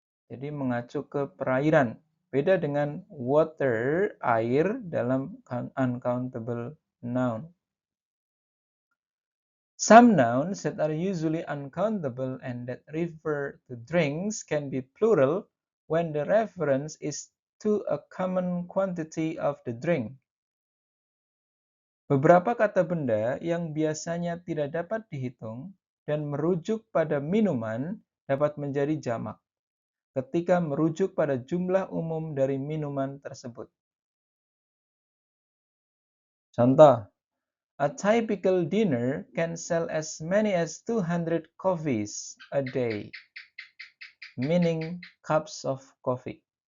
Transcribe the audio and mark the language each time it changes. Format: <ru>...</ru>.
<id>Jadi mengacu ke perairan. Beda dengan water, air dalam uncountable noun.</id> <en>Some nouns that are usually uncountable and that refer to drinks can be plural when the reference is to a common quantity of the drink.</en> <id>Beberapa kata benda yang biasanya tidak dapat dihitung dan merujuk pada minuman dapat menjadi jamak ketika merujuk pada jumlah umum dari minuman tersebut.</id> <en>Contoh, a typical dinner can sell as many as 200 coffees a day, meaning cups of coffee.</en>